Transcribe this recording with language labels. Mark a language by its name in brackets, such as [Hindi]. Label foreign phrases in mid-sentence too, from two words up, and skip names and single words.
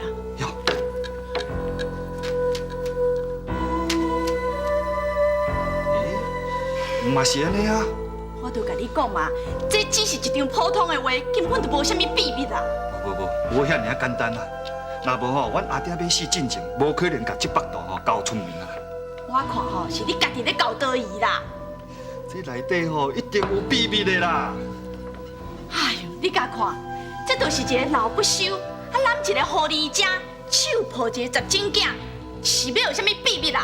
[Min Nan Chinese] 哟。嘛是安尼啊。我就甲你讲嘛，这只是一张普通的画，根本就无啥物秘密啦。无遐尔简单啦。若无吼，阮阿爹要死进前，无可能甲这腹肚吼交出名啊。我看吼，是你家己咧搞多疑啦。这内底吼一定有秘密的啦。哎呦，你甲看，这就是一个老不休，啊揽一个狐狸精，手抱一个十斤囝，是要有啥物秘密啦？